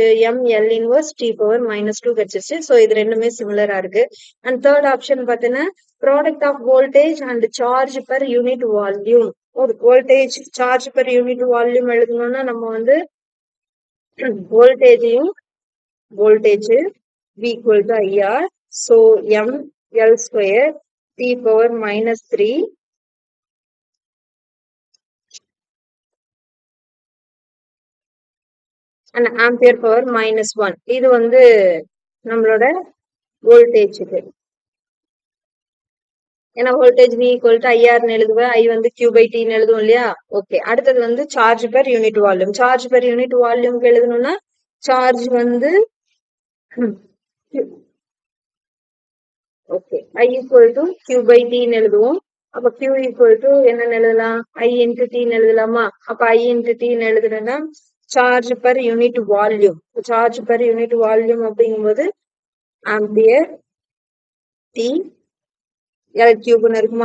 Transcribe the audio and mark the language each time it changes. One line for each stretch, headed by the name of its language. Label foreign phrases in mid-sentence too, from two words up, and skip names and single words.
English: ML inverse T power -2
Tamil: கிடைச்சிருச்சு. ஸோ இது ரெண்டுமே சிமிலரா இருக்கு.
English: and third option பார்த்தீங்கன்னா product of voltage and charge per unit volume.
Tamil: ஒரு
English: voltage charge per unit volume
Tamil: எழுதணும்னா நம்ம வந்து வோல்டேஜையும்
English: voltage V equal to IR. So M L square T power -3 and ampere power -1.
Tamil: இது வந்து நம்மளோட voltage இது. ஏன்னா
English: voltage V equal to IR
Tamil: எழுதுவேன். I வந்து
English: Q by T
Tamil: எழுதுவோம் இல்லையா? ஓகே. அடுத்தது வந்து
English: charge per unit volume. Charge per unit volume எழுதணும்னா charge வந்து ஓகே I equal to Q by T எழுதுவோம்.
Tamil: அப்ப
English: Q equal to
Tamil: என்ன எழுதலாம்?
English: I into T
Tamil: எழுதலாமா? அப்ப
English: I into T
Tamil: எழுதுறேன்னா
English: charge per unit volume. charge per unit volume
Tamil: அப்படிங்கும்போது
English: ampere T L cube
Tamil: இருக்குமா?